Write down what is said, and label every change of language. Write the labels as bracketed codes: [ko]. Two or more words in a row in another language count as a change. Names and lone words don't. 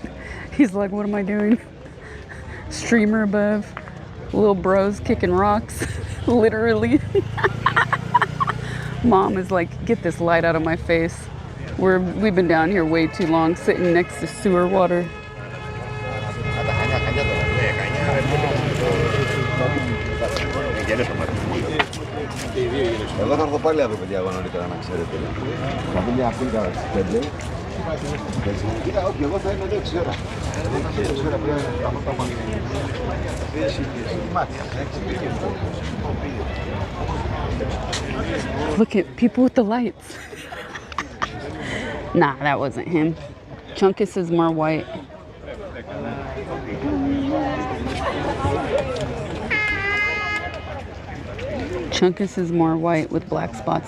[en] He's like, what am I doing? Streamer above. Little bros kicking rocks. Literally. Mom is like, get this light out of my face. We've been down here way too long, sitting next to sewer water. [el] Εγώ θα έρθω πάλι αύριο, παιδιά, εγώ νωρίτερα, να ξέρετε. Θα δούμε μια φίλη κατά τις 5. Κοίτα, όχι, εγώ θα είμαι εδώ 6 ώρα. 6 ώρα πρέπει να κάνω τα μάτια. [en] Look at people with the lights. Nah, that wasn't him. Chunkus is more white. Chunkus is more white with black spots.